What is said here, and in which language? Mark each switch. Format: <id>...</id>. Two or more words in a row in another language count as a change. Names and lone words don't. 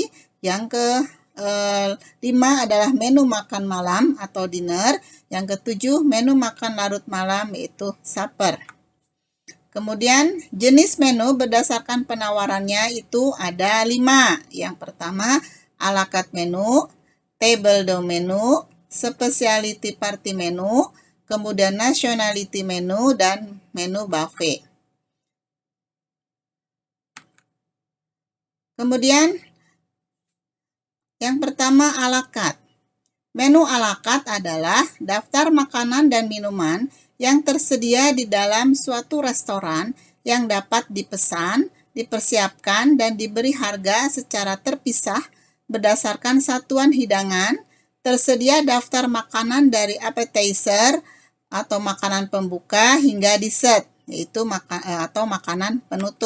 <id>Yang kelima adalah menu makan malam atau dinner. Yang ketujuh, menu makan larut malam, yaitu supper. Kemudian jenis menu berdasarkan penawarannya itu ada 5. Yang pertama,</id> <fr>a la carte</fr> <en>menu,</en> <fr>table d'hôte</fr> <en>menu, specialty party menu,</en> <id>kemudian</id> <en>nationality menu,</en> <id>dan menu buffet. Kemudian yang pertama,</id> <fr>a la carte.</fr> <id>Menu</id> <fr>a la carte</fr> <id>adalah daftar makanan dan minuman yang tersedia di dalam suatu restoran yang dapat dipesan, dipersiapkan, dan diberi harga secara terpisah berdasarkan satuan hidangan. Tersedia daftar makanan dari appetizer atau makanan pembuka hingga dessert, yaitu makanan penutup.</id>